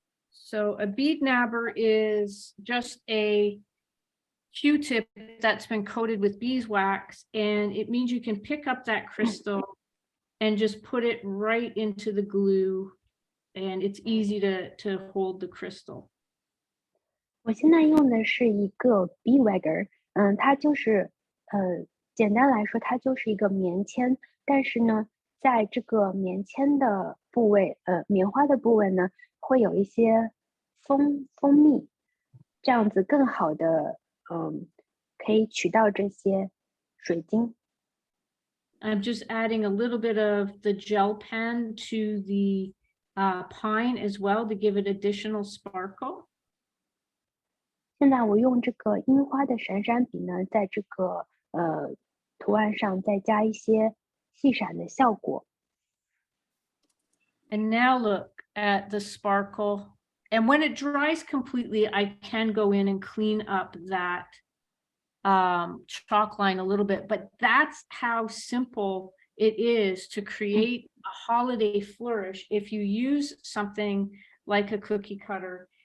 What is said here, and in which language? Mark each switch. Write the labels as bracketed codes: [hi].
[en] So a bead nabber is just a Q-tip that's been coated with beeswax, and it means you can pick up that crystal and just put it right into the glue, and it's easy to hold the crystal. [zh] 我现在用的是一个 beeswax，它就是简单来说，它就是一个棉签，但是呢，在这个棉签的部位，棉花的部位呢，会有一些蜂蜜，这样子更好的可以取到这些水晶。 [en] I'm just adding a little bit of the gel pen to the pine as well to give it additional sparkle. [zh] 现在我用这个樱花的闪闪笔呢，在这个图案上再加一些细闪的效果。 [en] And now look at the sparkle. And when it dries completely, I can go in and clean up that chalk line a little bit, but that's how simple it is to create a holiday flourish if you use something like a cookie cutter.